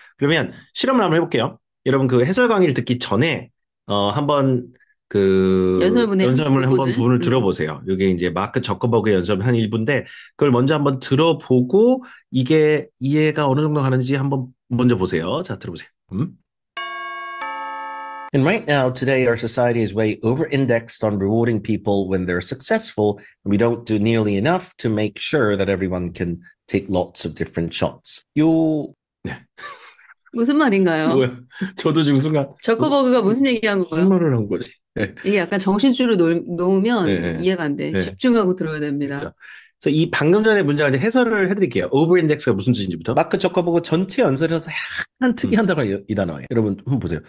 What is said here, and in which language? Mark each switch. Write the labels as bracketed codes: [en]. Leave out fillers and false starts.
[ko] 그러면 실험을 한번 해볼게요. 여러분 그 해설 강의를 듣기 전에 한번 그 연설문의 연설문을 한번 부분을 음. 들어보세요. 이게 이제 마크 저커버그의 연설문 한 1부인데 그걸 먼저 한번 들어보고 이게 이해가 어느 정도 가는지 한번 먼저 보세요. 자, 들어보세요. [en] And right now, today, our society is way over-indexed on rewarding people when they're successful, and we don't do nearly enough to make sure that everyone can take lots of different shots. [ko] 무슨 말인가요? 뭐야? 저도 지금 순간 저커버그가 무슨 얘기한 무슨 거예요? 말을 한 거지? 네. 이게 약간 정신줄을 놓으면 네. 이해가 안 돼. 네. 집중하고 들어야 됩니다. 그렇죠. 그래서 이 방금 전에 문장을 이제 해설을 해드릴게요. 오버인덱스가 무슨 뜻인지부터. 마크 저커버그 전체 연설에서 약간 특이한 단어가 이 단어예요. 여러분 한번 보세요.